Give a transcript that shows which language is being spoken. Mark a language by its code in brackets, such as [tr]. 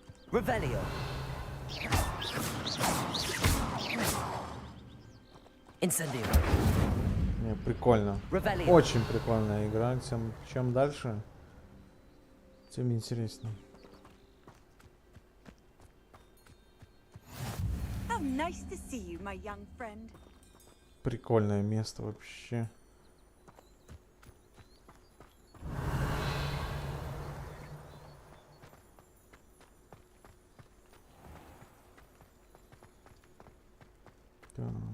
[en] Revelio. Incendio. [ru] Не, прикольно. [en] Revelio. [ru] Очень прикольная игра. Чем дальше, тем интереснее. [en] How nice to see you, my young friend. [ru] Прикольное место вообще. Так.